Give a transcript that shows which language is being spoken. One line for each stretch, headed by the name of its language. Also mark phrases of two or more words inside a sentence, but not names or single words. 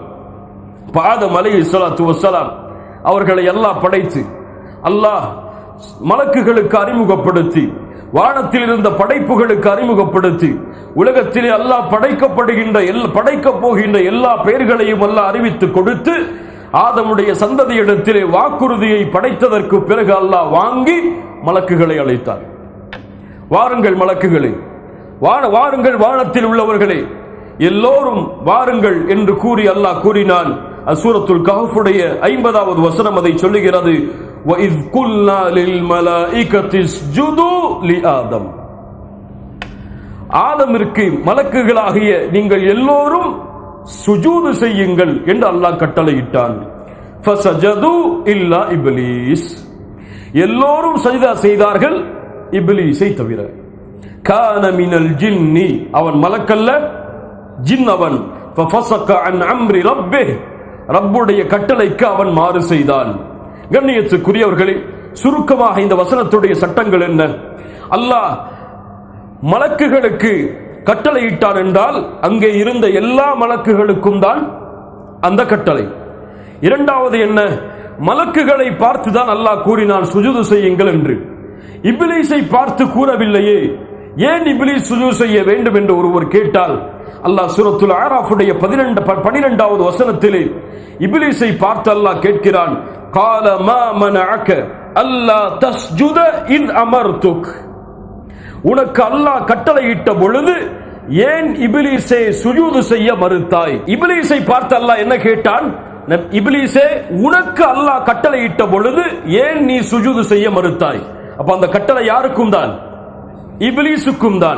Tamil: ஆதம்
Arabic: عليه الصلاة والسلام
Tamil: அவர்களை அல்லாஹ் படைத்து, அல்லாஹ் மலக்குகளுக்கு அறிமுகப்படுத்தி, வானத்தில் இருந்த படைப்புகளுக்கு அறிமுகப்படுத்தி, உலகத்திலே அல்லாஹ் படைக்கப் போகின்ற எல்லா பெயர்களையும் அல்லாஹ் அறிவித்து கொடுத்து, ஆதமுடைய சந்ததியிடத்திலே வாக்குறுதியை படைத்ததற்கு பிறகு அல்லாஹ் வாங்கி மலக்குகளை அழைத்தார். வாருங்கள் மலக்குகளே, வாருங்கள் வானத்தில் உள்ளவர்களே, எல்லோரும் வாருங்கள் என்று கூறி அல்லாஹ் கூறினான். சூரத்துல் கஹ்ஃபுடைய 50வது வசனம் அதை சொல்லுகிறது.
Arabic: وَإِذْ قُلْنَا لِلْمَلَائِكَةِ اسْجُدُوا لِآدَمَ,
Tamil: ஆதமிற்கு மலக்குகளாகிய நீங்கள் எல்லோரும் சுஜூது செய்யுங்கள் என்று அல்லாஹ் கட்டளையிட்டான்.
Arabic: فَسَجَدُوا إِلَّا إِبْلِيسَ,
Tamil: எல்லோரும் சஜ்தா செய்தார்கள், இப்லீஸை தவிர.
Arabic: كان من الجن,
Tamil: அவன் மலக்கல்ல, ஜின் அவன்.
Arabic: فَفَسَقَ عَنْ أَمْرِ رَبِّهِ,
Tamil: ரப்புடைய கட்டளைக்கு அவன் மாறு செய்தான். கண்ணியத்துக்குரியவர்களே, சுருக்கமாக இந்த வசனத்துடைய சட்டங்கள் என்ன? அல்லாஹ் மலக்குகளுக்கு கட்டளையிட்டான் என்றால் அங்கே இருந்த எல்லா மலக்குகளுக்கும் தான் அந்த கட்டளை. இரண்டாவது என்ன? மலக்குகளை பார்த்து தான் அல்லாஹ் கூறினான் சுஜூது செய்யுங்கள் என்று. இப்லீஸை பார்த்து கூறவில்லையே. ஏன் இப்லீஸ் சுஜூது செய்ய வேண்டும் என்று ஒருவர் கேட்டால், அல்லாஹ் சூரத்துல் ஆராஃபுடைய 12வது வசனத்திலே இப்லீஸை பார்த்து அல்லாஹ் கேட்கிறான்,
Arabic: قال ما منعك الا تسجد اذ امرتك,
Tamil: உனக்கு அல்லாஹ் கட்டளையிட்ட பொழுது ஏன் இப்லீஸே சுஜூது செய்ய மறுத்தாய்? இப்லீஸை பார்த்து அல்லாஹ் என்ன கேட்டான்? இப்லீஸே, உனக்கு அல்லாஹ் கட்டளையிட்ட பொழுது ஏன் நீ சுஜூது செய்ய மறுத்தாய்? அப்ப அந்த கட்டளை யாருக்கும் தான்? இப்லீஸுக்கும் தான்.